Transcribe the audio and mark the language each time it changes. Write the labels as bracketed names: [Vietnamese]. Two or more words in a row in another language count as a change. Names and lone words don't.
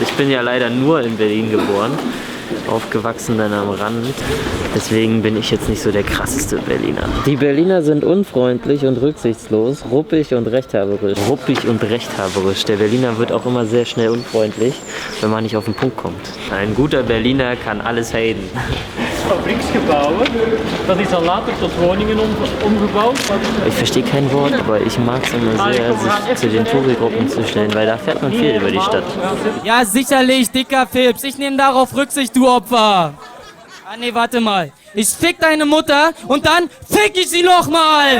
[German] Ich bin ja leider nur in Berlin geboren, aufgewachsen dann am Rand. Deswegen bin ich jetzt nicht so der krasseste Berliner. Die Berliner sind unfreundlich und rücksichtslos, ruppig und rechthaberisch. Ruppig und rechthaberisch. Der Berliner wird auch immer sehr schnell unfreundlich, wenn man nicht auf den Punkt kommt. Ein guter Berliner kann alles haten. [Dutch] Fabriksgebouwen. Dat is al later tot Woningen umgebaut. [German] Ich verstehe kein Wort, aber ich mag es immer sehr, sich zu den Touri-Gruppen zu stellen, weil da fährt man viel über die Stadt. Ja, sicherlich, dicker Fips. Ich nehme darauf Rücksicht, du Opfer. Ah, nee, warte mal. Ich fick deine Mutter und dann fick ich sie nochmal.